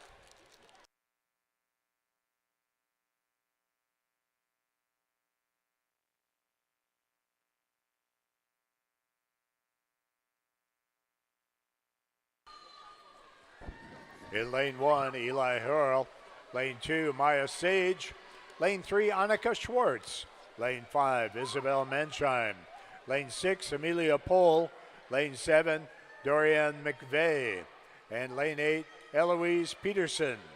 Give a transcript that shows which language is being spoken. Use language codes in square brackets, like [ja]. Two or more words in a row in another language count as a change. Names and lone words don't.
[en] In lane 1, Eli Hurl. Lane 2, Maya Sage. Lane 3, Annika Schwartz. Lane 5, Isabel Mensheim. Lane 6, Amelia Pohl. Lane 7, Dorian McVeigh. And lane 8, Eloise Peterson.